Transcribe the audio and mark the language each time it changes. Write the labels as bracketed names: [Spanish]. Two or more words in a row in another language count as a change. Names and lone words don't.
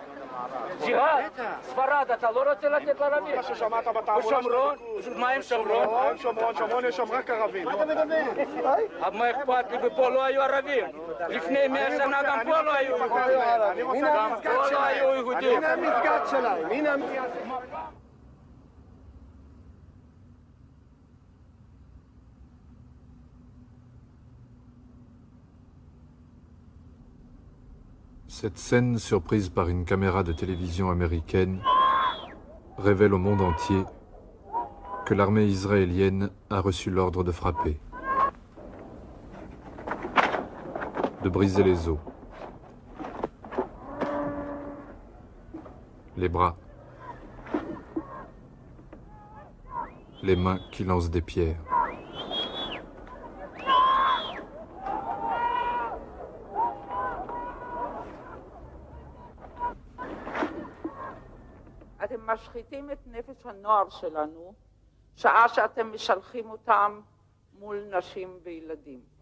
[Hebrew] ג'יהאד, ספרד, אתה לא רוצה לתת לערבים? מה ששמעת בתעבורה ושומרון? מה עם שומרון? שומרון יש שם רק ערבים. מה אתה מדבר? אבל מה אכפת לי? ופה לא היו ערבים. לפני 100 שנה גם פה לא היו יהודים. גם פה לא היו יהודים. הנה המסגד שלהם. הנה המסגד. [French] Cette scène, surprise par une caméra de télévision américaine, révèle au monde entier que l'armée israélienne a reçu l'ordre de frapper, de briser les os, les bras, les mains qui lancent des pierres. [Hebrew] אתם משחיתים את נפש הנוער שלנו, שעה שאתם משלחים אותם מול נשים וילדים.